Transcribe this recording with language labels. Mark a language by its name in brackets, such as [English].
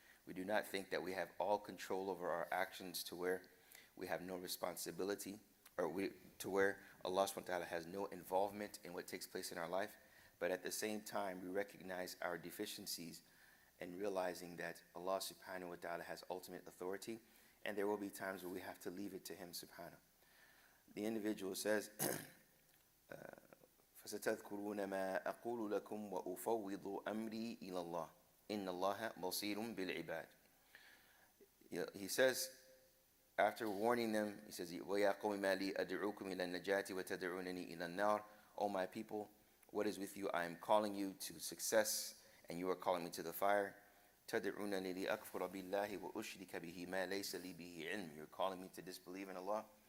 [English] We do not think that we have all control over our actions to where we have no responsibility, or to where Allah subhanahu wa ta'ala has no involvement in what takes place in our life. But at the same time, we recognize our deficiencies and realizing that Allah subhanahu wa ta'ala has ultimate authority, and there will be times where we have to leave it to Him subhanahu. The individual says, [Arabic] فَسَتَذْكُرُونَ مَا أَقُولُ لَكُمْ وَأُفَوِّضُ أَمْرِي إِلَى اللَّهِ إِنَّ اللَّهَ بَصِيرٌ بِالْعِبَادِ. [English] He says, after warning them, he says, [Arabic] وَيَا قَوْمِ مَا لِي أَدْعُوكُمْ إِلَى النَّجَاةِ وَتَدْعُونَنِي إِلَى النَّارِ. [English] O my people, what is with you? I am calling you to success, and you are calling me to the fire. [Arabic] تَدْعُونَنِي لِأَكْفُرَ بِاللَّهِ وَأُشْرِكَ بِهِ مَا لَيْسَ لِي بِهِ عِلْمٍ. [English] You're calling me to disbelieve in Allah.